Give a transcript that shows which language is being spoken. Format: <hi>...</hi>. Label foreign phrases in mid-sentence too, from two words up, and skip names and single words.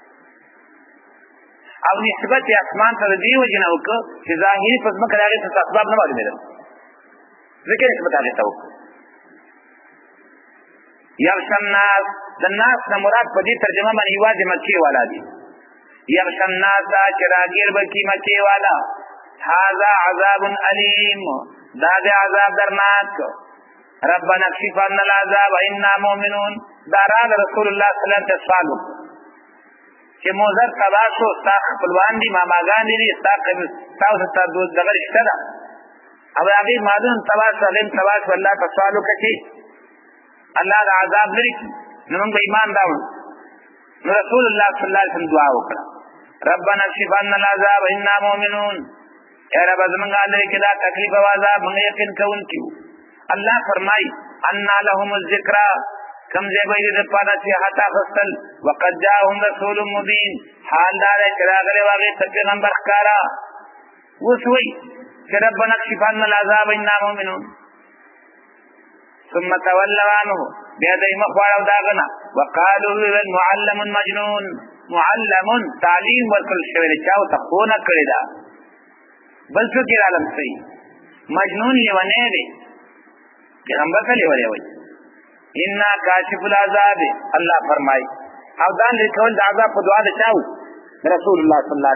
<ps>او نسبت یې اسمان ته د دې وجې نه وکړه چې ظاهري په ځمکه د هغې څه اسباب نه معلومېدل ځکه نسبت هغې ته وکړه</ps> <ar>یغشی الناس</ar> <ps>د ناس نه مراد په دې ترجمه باندې یوازې مکې والا دي</ps> <ar>یغشی الناس</ar> <ps>چې راګیر به کي مکې والا</ps> <ar>هذا عذاب علیم</ar> <ps>دا د عذاب درناک</ps> <ar>ربنا اکشف عنا العذاب انا مؤمنون</ar> <ps>دا را رسول الله</ps> <ar>صلی الله علیه وسلم</ar> <ps>چې موزر تباه شو ستا خپلوان دي ماماګان دي ستاسو ته دغه رشته ده او هغې مالونه تباه شو هغې تباه شو الله ته سوال وکړه چې الله د عذاب لري نو موږ به ایمان راوړو نو رسول الله</ps> <ar>صلی الله علیه وسلم</ar> <ps>دعا وکړه</ps> <ar>ربنا اکشف عنا العذاب انا مؤمنون</ar> <ps>اے رب زمونږ لري کې دا تکلیف او عذاب موږ یقین کوونکي یو الله فرمایي</ps> <ar>انا لهم الذکرى</ar> <ps>کم ځای به یې دپاره نصیحت اخیستل</ps> <ar>وقد جاءهم رسول مبین</ar> <ps>حال دا دی چې راغلی و هغې ته پیغمبر ښکاره اوس وایي چې</ps> <ar>ربنا اکشف عنا العذاب انا مؤمنون ثم تولوا عنه</ar> <ps>بیا دوی مخ واړو د هغه نه وقالو ویل</ps> <ar>معلم مجنون</ar> <ps>معلم تعلیم ورکړل شوی دی چا ورته ښوونه کړې ده بل څوک یې رالم صحیح مجنون لیونی دی پیغمبر ته لیونی وایي</ps> <ar>انا کاشف العذاب</ar> <ps>الله فرمایي او دا لرې کول د عذاب په دعا د چا و رسول الله</ps> <ar>صلی الله</ar>